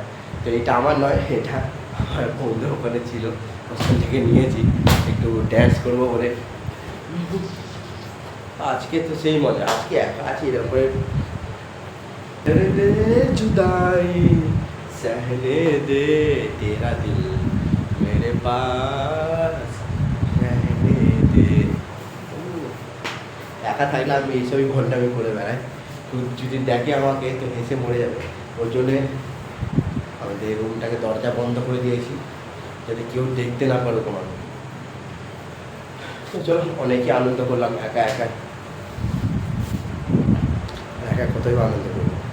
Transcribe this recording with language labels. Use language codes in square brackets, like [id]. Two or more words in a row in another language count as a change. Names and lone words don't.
[bn] তো এটা আমার নয়, এটা আমার বন্ধু ওখানে ছিল, ওখান থেকে নিয়েছি, একটু ড্যান্স করবো বলে। আজকে তো সেই মজা, আজকে একা আছি এরকম করে, [hi] जुदाई सहने दे तेरा दिल मेरे पास रहने दे। [bn] একা থাকলে আমি এইসবই ঘন্টামি করে বেড়াই, তো যদি দেখে আমাকে তো হেসে মরে যাবে, ওই জন্যে আমাদের রুমটাকে দরজা বন্ধ করে দিয়েছি যাতে কেউ দেখতে না পারে তোমার। তো চলো, অনেকই আনন্দ করলাম একা একা কোথায় আনন্দ করবো।